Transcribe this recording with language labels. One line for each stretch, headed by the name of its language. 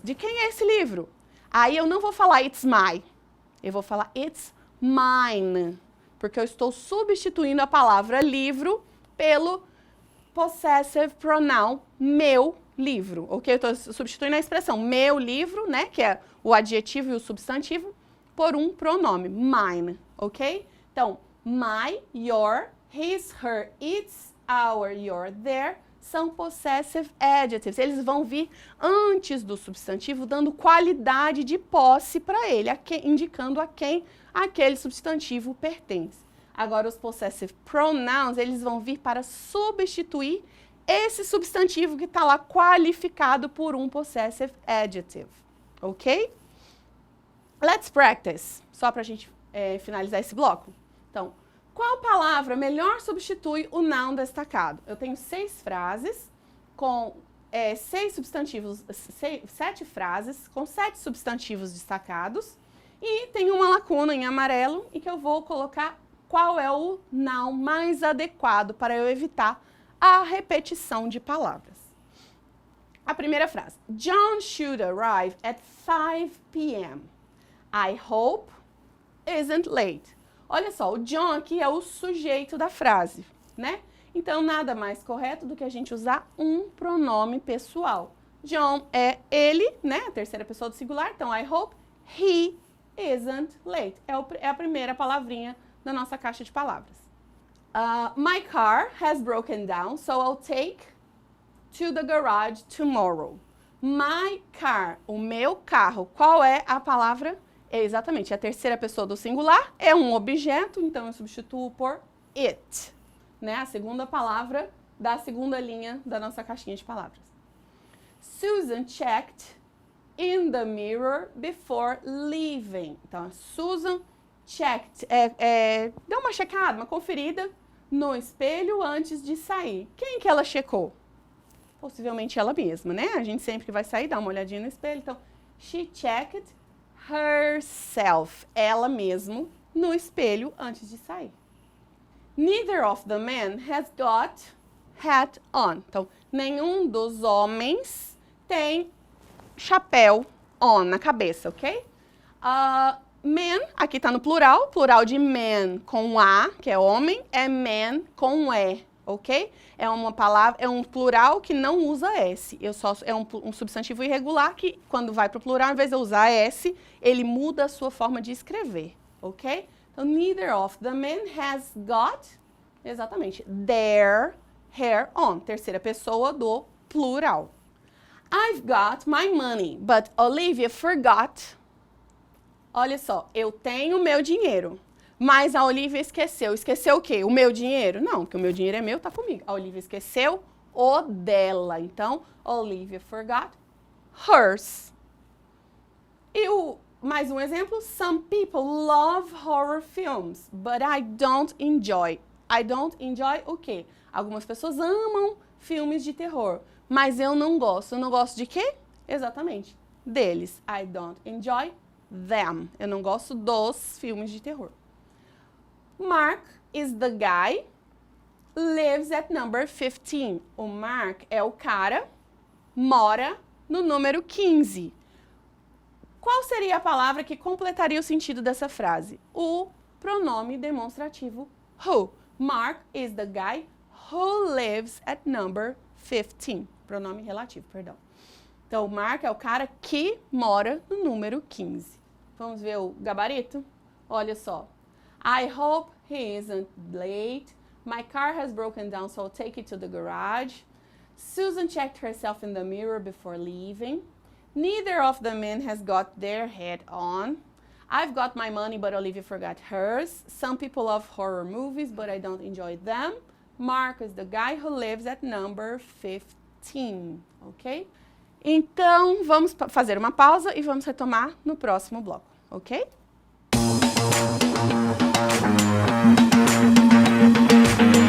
Portuguese: De quem é esse livro? Aí eu não vou falar
English: it's my,
Portuguese: eu vou falar
English: it's mine,
Portuguese: porque eu estou substituindo a palavra livro pelo
English: possessive pronoun
Portuguese: meu livro, ok? Eu estou substituindo a expressão meu livro, né, que é o adjetivo e o substantivo, por um pronome, mine, ok? Então, my, your, his, her, its, our, your, their, são possessive adjectives. Eles vão vir antes do substantivo, dando qualidade de posse para ele, indicando a quem aquele substantivo pertence. Agora, os possessive pronouns, eles vão vir para substituir esse substantivo que está lá qualificado por um possessive adjective, ok?
English: Let's practice,
Portuguese: só para a gente finalizar esse bloco. Então, qual palavra melhor substitui o noun destacado? Eu tenho 6 frases com 6 substantivos, 7 frases com 7 substantivos destacados e tem uma lacuna em amarelo e que eu vou colocar qual é o noun mais adequado para eu evitar a repetição de palavras. A primeira frase.
English: John should arrive at 5 p.m. I hope isn't late.
Portuguese: Olha só, o John aqui é o sujeito da frase, né? Então, nada mais correto do que a gente usar um pronome pessoal. John é ele, né? A terceira pessoa do singular.
English: Então, I hope he isn't late.
Portuguese: É a primeira palavrinha da nossa caixa de palavras.
English: My car has broken down, so I'll take to the garage tomorrow.
Portuguese: My car, o meu carro. Qual é a palavra? É exatamente a terceira pessoa do singular, é um objeto, então eu substituo por it, né? A segunda palavra da segunda linha da nossa caixinha de palavras.
English: Susan checked in the mirror before leaving.
Portuguese: Então, a
English: Susan checked,
Portuguese: deu uma checada, uma conferida no espelho antes de sair. Quem que ela checou? Possivelmente ela mesma, né? A gente sempre que vai sair dá uma olhadinha no espelho. Então,
English: she checked herself,
Portuguese: ela mesmo, no espelho antes de sair.
English: Neither of the men has got hat on.
Portuguese: Então, nenhum dos homens tem chapéu on na cabeça, ok? Men, aqui está no plural, plural de man com A, que é homem, é man com E, ok? É uma palavra, é um plural que não usa S. É um substantivo irregular que, quando vai para o plural, ao invés de eu usar S, ele muda a sua forma de escrever, ok?
English: Então, neither of the men has got, exatamente, their hair on.
Portuguese: Terceira pessoa do plural.
English: I've got my money, but Olivia forgot.
Portuguese: Olha só, eu tenho meu dinheiro. Mas a Olivia esqueceu. Esqueceu o quê? O meu dinheiro? Não, porque o meu dinheiro é meu, tá comigo. A Olivia esqueceu o dela.
English: Então, Olivia forgot hers.
Portuguese: E mais um exemplo.
English: Some people love horror films, but I don't enjoy. I don't enjoy
Portuguese: o quê? Algumas pessoas amam filmes de terror, mas eu não gosto. Eu não gosto de quê? Exatamente, deles.
English: I don't enjoy them.
Portuguese: Eu não gosto dos filmes de terror.
English: Mark is the guy, lives at number 15.
Portuguese: O Mark é o cara, mora no número 15. Qual seria a palavra que completaria o sentido dessa frase? O pronome demonstrativo who.
English: Mark is the guy who lives at number 15.
Portuguese: Pronome relativo, perdão. Então, Mark é o cara que mora no número 15. Vamos ver o gabarito? Olha só.
English: I hope he isn't late. My car has broken down, so I'll take it to the garage. Susan checked herself in the mirror before leaving. Neither of the men has got their head on. I've got my money, but Olivia forgot hers. Some people love horror movies, but I don't enjoy them. Mark is the guy who lives at number 15, ok?
Portuguese: Então, vamos fazer uma pausa e vamos retomar no próximo bloco, ok?